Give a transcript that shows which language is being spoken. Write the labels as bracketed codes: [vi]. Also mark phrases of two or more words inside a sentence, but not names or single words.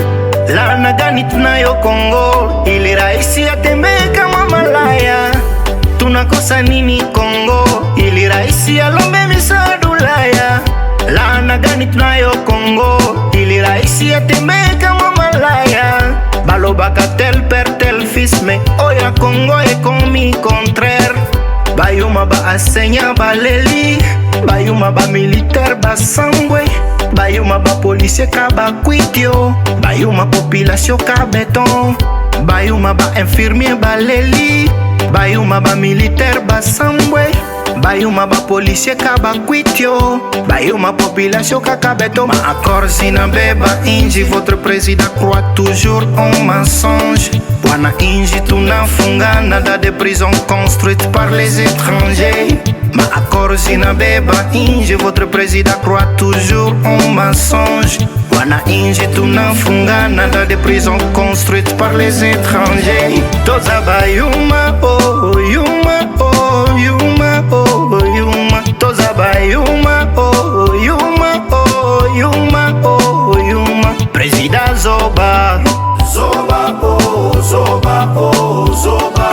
[sw] Laana gani tunayo Kongo ili raisi atembee kama malaya? Tunakosa nini Kongo ili raisi alombe misaada Ulaya? Laana gani tunayo Kongo ili raisi atembee kama malaya? [ln] Balobaka [fr] tel père tel fils [ln] mais oya Kongo [fr] est commis contraire. [ln] Bayuma ba enseignant baleli, bayuma ba militaire basambwe, bayuma ba policier ka bakwitio, bayuma population ka béton, bayuma ba infirmier baleli, bayuma ba militaire basambwe, bayuma ba policier ka bakwitio, bayuma population ka béton. [sw] Ma accord zinabeba inji, [fr] votre président croit toujours en mensonge. [sw] Wana inji tunafungana [fr] dans des prisons construites par les étrangers. [sw] Ma accord zinabeba inji, [fr] votre président croit toujours en mensonge. [sw] Wana inji tunafungana [fr] dans des prisons construites par les étrangers. [ln] Toza bayuma oh yuma oh yuma oh yuma. Toza bayuma oh yuma oh yuma oh yuma. Président Zoba Zoba oh Zoba oh Zoba.